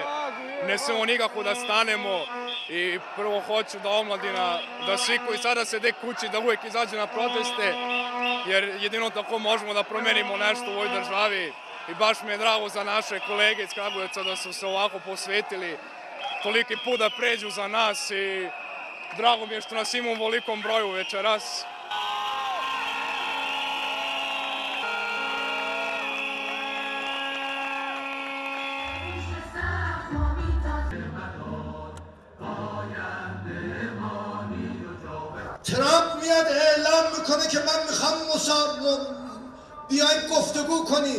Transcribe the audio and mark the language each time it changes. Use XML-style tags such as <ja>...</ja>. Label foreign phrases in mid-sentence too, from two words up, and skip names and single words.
<sr>Ne smemo nikako da stanemo i prvo hoću da omladina, da svi koji sada sede kući da uvijek izađu na proteste, jer jedino tako možemo da promenimo nešto u ovoj državi. I baš mi je drago za naše kolege iz Kragujevca da su se ovako posvetili toliki put da pređu za nas i drago mi je što nas ima u velikom broju večeras.</sr> <fa>ترامپ میاد اعلام میکنه که من میخوام بیایم گفتگو کنیم.</fa>